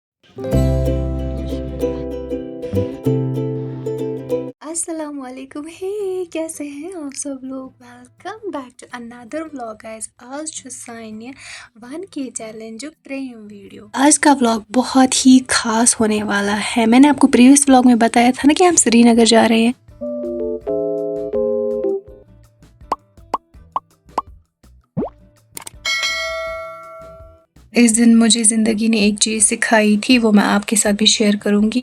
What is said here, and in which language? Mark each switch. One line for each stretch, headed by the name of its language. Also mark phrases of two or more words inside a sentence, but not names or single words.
Urdu: السلام علیکم کیسے ہیں آپ سب لوگ؟
English: welcome back to another vlog guys.
Kashmiri: آج چھُ سانہِ 1K چیلنجُک ترٛیٚیِم ویڈیو.
Urdu: آج کا ولاگ بہت ہی خاص ہونے والا ہے. میں نے آپ کو
English: previous vlog
Urdu: میں بتایا تھا نا کہ ہم سری نگر جا رہے ہیں. اس دن مجھے زندگی نے ایک چیز سکھائی تھی، وہ میں آپ کے ساتھ بھی شیئر کروں گی.